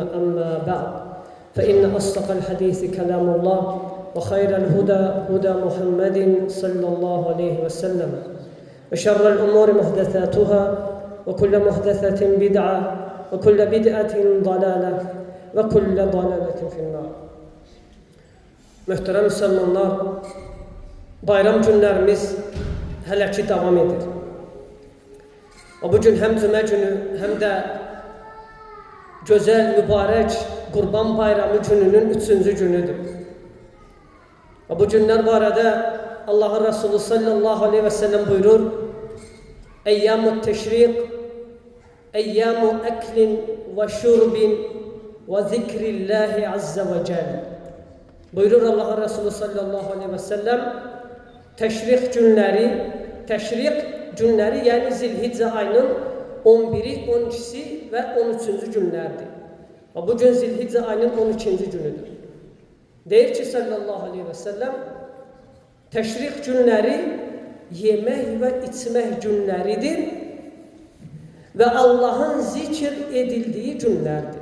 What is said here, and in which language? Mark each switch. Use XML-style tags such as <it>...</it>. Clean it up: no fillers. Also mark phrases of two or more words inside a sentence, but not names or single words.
<ar>أما بعد فإن أصدق الحديث كلام الله وخير الهدى هدى محمد صلى الله عليه وسلم وشر الأمور محدثاتها وكل محدثة بدعة وكل بدعة ضلالة وكل ضلالة في النار.</ar> <az>Möhtərəm müsəlmanlar, bayram günlərimiz hələ ki davam edir. Bu gün həm cümə günü, həm də gözəl, mübarək Qurban Bayramı gününün 3-cü günüdür. Bu günlər barədə Allahın Resulü</az> <ar>صلى الله عليه وسلم</ar> <az>buyurur:</az> <ar>أيام التشريق، أيام أكل وشرب وذكر الله عز وجل.</ar> <az>Buyurur Allahın Resulü</az> <ar>صلى الله عليه وسلم,</ar> <az>teşriq günləri yani Zilhiccə ayının 11-i, 12-si və 13-cü günlərdir. Bu gün Zilhiccə ayının 12-ci günüdür. Deyir ki</az> <ar>صلى الله عليه وسلم,</ar> <az>təşriq günləri yemək və içmək günləridir və Allahın zikr edildiyi günlərdir.</az>